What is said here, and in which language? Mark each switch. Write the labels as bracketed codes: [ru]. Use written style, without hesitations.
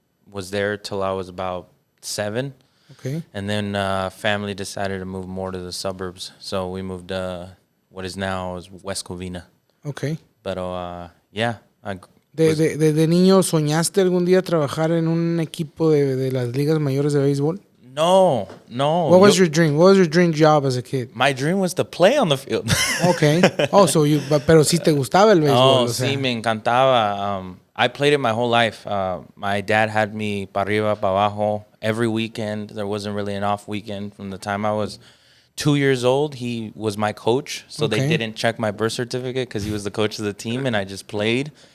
[en] Was there till I was about 7. Okay. And then family decided to move more to the suburbs, so we moved what is now West Covina. Okay. [es] Pero yeah. ¿De niño soñaste algún día trabajar en un equipo de las ligas mayores de béisbol? No. [en] What was your dream? What was your dream job as a kid? My dream was to play on the field. Okay. [es] Oh, pero sí te gustaba el béisbol. Oh, sí, me encantaba. [en] I played it my whole life. My dad had me [es] para arriba, para abajo, [en] every weekend. There wasn't really an off weekend. From the time I was 2 years old, he was my coach. So okay. They didn't check my birth certificate because he was the coach of the team, and I just played.